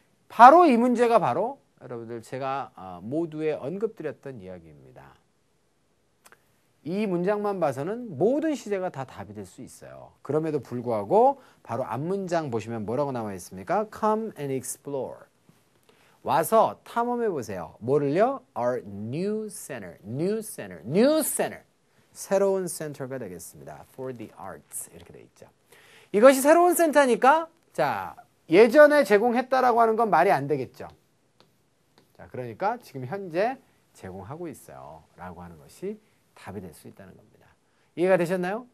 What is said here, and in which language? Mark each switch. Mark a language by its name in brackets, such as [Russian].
[Korean] 바로 이 문제가 바로 여러분들 제가 모두에 언급드렸던 이야기입니다. 이 문장만 봐서는 모든 시제가 다 답이 될 수 있어요. 그럼에도 불구하고 바로 앞문장 보시면 뭐라고 나와 있습니까? [English] Come and explore. [Korean] 와서 탐험해 보세요. 뭐를요? [English] Our new center, new center, new center. [Korean] 새로운 센터가 되겠습니다. [English] For the arts [Korean] 이렇게 돼 있죠. 이것이 새로운 센터니까 자, 예전에 제공했다라고 하는 건 말이 안 되겠죠. 자, 그러니까 지금 현재 제공하고 있어요. 라고 하는 것이 답이 될 수 있다는 겁니다. 이해가 되셨나요?